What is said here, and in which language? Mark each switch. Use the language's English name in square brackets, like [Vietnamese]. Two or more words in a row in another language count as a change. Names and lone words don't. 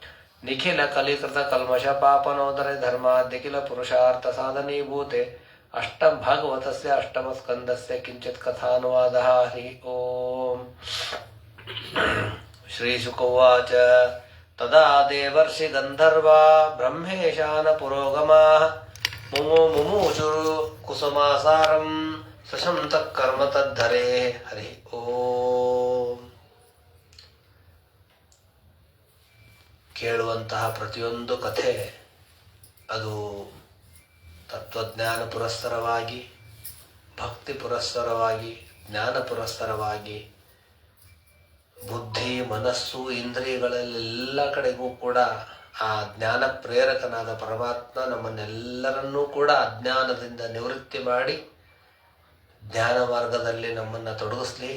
[Sanskrit] निखिलकलिकृतकल्मषपापनोदरे धर्माद्यखिलपुरुषार्थसाधनीभूते अष्टमभागवतस्य अष्टमस्कन्धस्य किञ्चित् कथानुवादः हरि ओम् श्रीशुक उवाच तदा देवर्षि गन्धर्वा ब्रह्मेशान पुरोगमाः मुमुचुरु कुसुमासारं सशंसः कर्म तद्धरे हरि ಓಂ. [Kannada] ಕೇಳುವಂತಹ ಪ್ರತಿಯೊಂದು ಕಥೆ ಅದು ತತ್ವಜ್ಞಾನ ಪುರಸ್ಸರವಾಗಿ, ಭಕ್ತಿ ಪುರಸ್ಸರವಾಗಿ, ಜ್ಞಾನ ಪುರಸ್ಸರವಾಗಿ, ಬುದ್ಧಿ ಮನಸ್ಸು ಇಂದ್ರಿಯಗಳೆಲ್ಲ ಕಡೆಗೂ ಕೂಡ ಆ ಜ್ಞಾನ ಪ್ರೇರಕನಾದ ಪರಮಾತ್ಮ ನಮ್ಮನ್ನೆಲ್ಲರನ್ನೂ ಕೂಡ ಅಜ್ಞಾನದಿಂದ ನಿವೃತ್ತಿ ಮಾಡಿ ಜ್ಞಾನ ಮಾರ್ಗದಲ್ಲಿ ನಮ್ಮನ್ನು ತೊಡಗಿಸ್ಲಿ.